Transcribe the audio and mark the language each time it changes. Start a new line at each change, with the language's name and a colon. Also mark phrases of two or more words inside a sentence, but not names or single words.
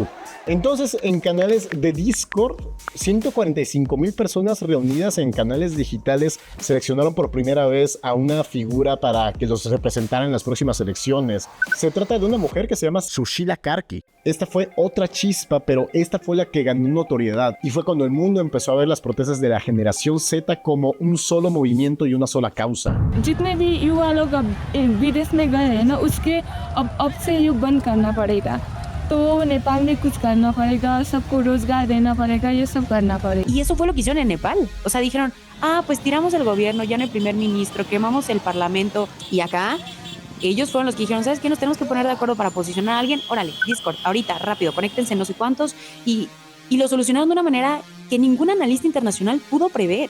Spanish: Entonces, en canales de Discord, 145,000 personas reunidas en canales digitales seleccionaron por primera vez a una figura para que los representara en las próximas elecciones. Se trata de una mujer que se llama Sushila Karki. Esta fue otra chispa, pero esta fue la que ganó notoriedad. Y fue cuando el mundo empezó a ver las protestas de la generación Z como un solo movimiento y una sola causa.
Hindi: जितने भी युवा लोग अब विदेश में गए हैं ना, उसके अब से युग बंद करना पड़ेगा. तो नेपाल में कुछ करना पड़ेगा, सबको रोजगार देना पड़ेगा, ये सब करना पड़ेगा.
Spanish: Y eso fue lo que hicieron en Nepal. O sea, dijeron, pues tiramos el gobierno, ya no hay primer ministro, quemamos el parlamento. Y acá ellos fueron los que dijeron, ¿sabes qué? Nos tenemos que poner de acuerdo para posicionar a alguien. Órale, Discord, ahorita, rápido, conéctense no sé cuántos. Y lo solucionaron de una manera que ningún analista internacional pudo prever.